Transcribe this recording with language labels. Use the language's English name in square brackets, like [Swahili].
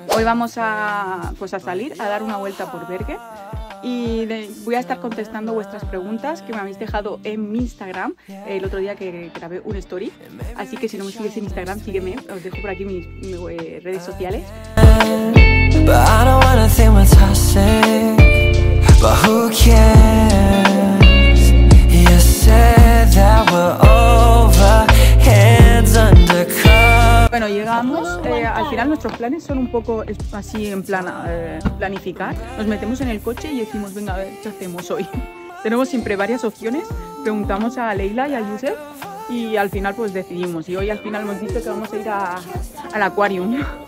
[Spanish] Hoy vamos a salir a dar una vuelta por Bergen y voy a estar contestando vuestras preguntas que me habéis dejado en mi Instagram el otro día que grabé un story. Así que si no me sigues en Instagram, sígueme. Os dejo por aquí mis redes sociales. [English] But I don't wanna think what's happening, but who cares? You said that we're over, hands undercover. [Spanish] Bueno, llegamos, al final nuestros planes son un poco así en plan, planificar. Nos metemos en el coche y decimos, venga, a ver, ¿qué hacemos hoy? Tenemos siempre varias opciones, preguntamos a Leila y a Yusef y al final pues decidimos. Y hoy al final hemos dicho que vamos a ir al Aquarium.